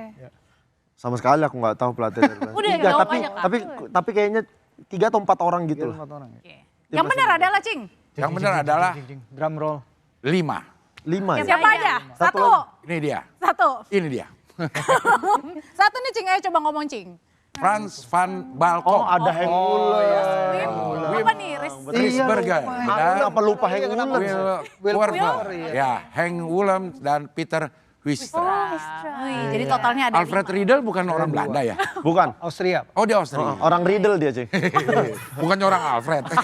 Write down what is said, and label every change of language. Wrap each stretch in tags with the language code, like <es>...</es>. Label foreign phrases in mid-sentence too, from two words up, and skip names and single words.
<id>Sama sekali aku nggak tahu pelatih dari Belanda. Udah, Tiga, jawab tapi, aja, Kak. tapi kayaknya 3 atau 4 orang gitu Tiga lah. 4 orang ya. Oke. Yang benar adalah, Cing. Yang benar adalah</id> <en>Drum roll.</en> <id>5. 5 ya? Siapa aja? Satu. Ini dia. Satu. Ini dia. Satu nih, Cing. Ayo coba ngomong, Cing. Frans van Balkom. Oh ada Henk Ulen. Wim. Apa nih? Riesbergen. Kenapa lupa Henk Ulen? Will Korver. iya. Ya, Henk Willem dan Peter Huistra. Wih, jadi totalnya ada Alfred 5. Riedel bukan orang Belanda ya? Bukan. Austria. Oh dia Austria. Orang Riedel dia, Cing. Bukan orang Alfred.</id>